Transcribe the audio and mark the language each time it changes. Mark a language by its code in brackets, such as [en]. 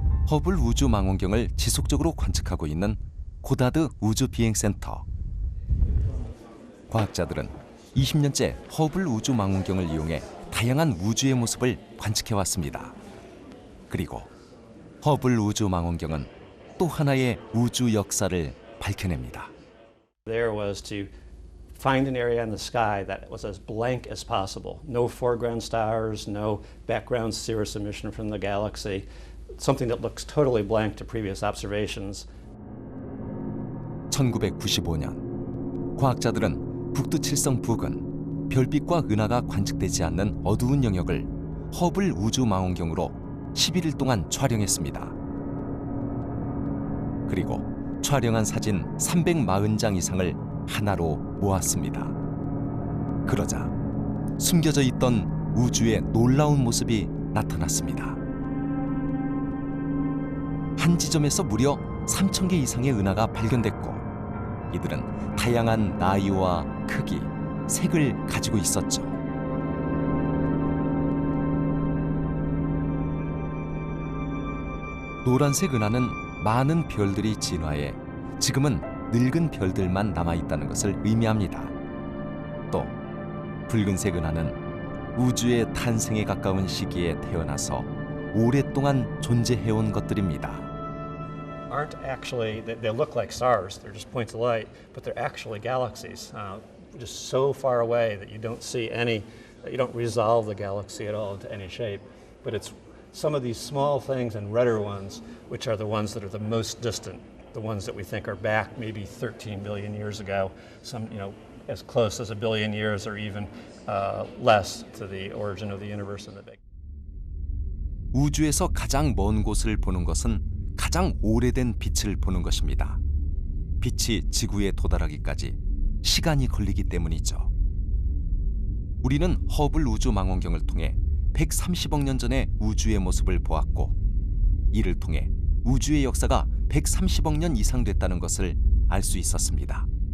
[ko] 허블 우주 망원경을 지속적으로 관측하고 있는 고다드 우주비행센터. 과학자들은 20년째 허블 우주 망원경을 이용해 다양한 우주의 모습을 관측해왔습니다. 그리고 허블 우주 망원경은 또 하나의 우주 역사를 밝혀냅니다. [en] There was to find an area in the sky that was as blank as possible. No foreground stars, no background cirrus emission from the galaxy. Something that looks totally blank to previous observations. [ko] 1995년 과학자들은 북두칠성 부근 별빛과 은하가 관측되지 않는 어두운 영역을 허블 우주 망원경으로 11일 동안 촬영했습니다. 그리고 촬영한 사진 340장 이상을 하나로 모았습니다. 그러자 숨겨져 있던 우주의 놀라운 모습이 나타났습니다. 한 지점에서 무려 3,000개 이상의 은하가 발견됐고 이들은 다양한 나이와 크기, 색을 가지고 있었죠. 노란색 은하는 많은 별들이 진화해 지금은 늙은 별들만 남아있다는 것을 의미합니다. 또 붉은색 은하는 우주의 탄생에 가까운 시기에 태어나서 오랫동안 존재해온 것들입니다. [en] Aren't actually, they look like stars, they're just points of light, but they're actually galaxies, just so far away that you don't see any, you don't resolve the galaxy at all into any shape. But it's some of these small things and redder ones, which are the ones that are the most distant, the ones that we think are back maybe 13 billion years ago, some, as close as 1 billion years or even less to the origin of the universe and the Big. [ko] 우주에서 가장 먼 곳을 보는 것은 가장 오래된 빛을 보는 것입니다. 빛이 지구에 도달하기까지 시간이 걸리기 때문이죠. 우리는 허블 우주 망원경을 통해 130억 년 전의 우주의 모습을 보았고 이를 통해 우주의 역사가 130억 년 이상 됐다는 것을 알 수 있었습니다.